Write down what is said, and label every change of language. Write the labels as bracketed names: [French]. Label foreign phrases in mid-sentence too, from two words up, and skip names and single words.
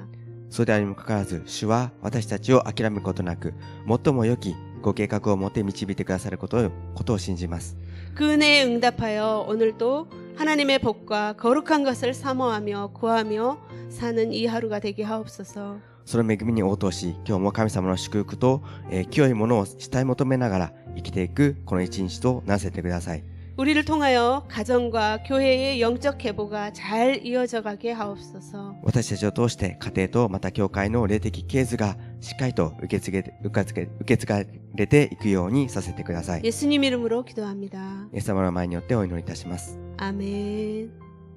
[Japanese] そうであるにもかかわらず、主は私たちを諦めることなく、最も良きご計画を持って導いてくださることを信じます。 [Korean] 그 은혜에 응답하여 오늘도 하나님의 복과 거룩한 것을 사모하며 구하며 사는 이 하루가 되게 하옵소서. [Japanese] その恵みに応答し、今日も神様の祝福と、清いものを慕い求めながら生きていくこの一日とならせてください。 [Korean] 우리를 통하여 가정과 교회의 영적 계보가 잘 이어져 가게 하옵소서. [Japanese] 私たちを通して家庭とまた教会の霊的系図がしっかりと受け継がれていくようにさせてください。 [Korean] 예수님 이름으로 기도합니다. [Japanese] イエス様の前によってお祈りいたします。 [Korean] 아멘.